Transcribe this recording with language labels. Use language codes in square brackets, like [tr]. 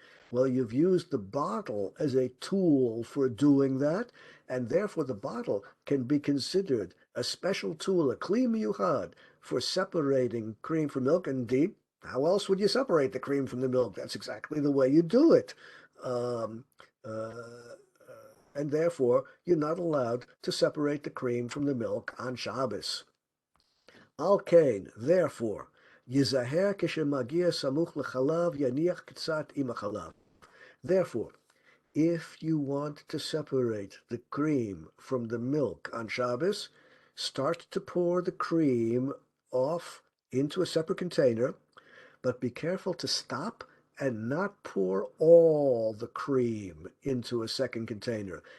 [en] Well, you've used the bottle as a tool for doing that, and therefore the bottle can be considered a special tool, a kli miyuchad, for separating cream from milk. Indeed, how else would you separate the cream from the milk? That's exactly the way you do it. Um, uh, and therefore, you're not allowed to separate the cream from the milk on Shabbos. [he] Al kain, [en] therefore, [he] yizaher כשמגיע סמוך לחלב יניח קצת עם החלב. [en] Therefore, If you want to separate the cream from the milk on Shabbos, start to pour the cream off into a separate container, but be careful to stop and not pour all the cream into a second container.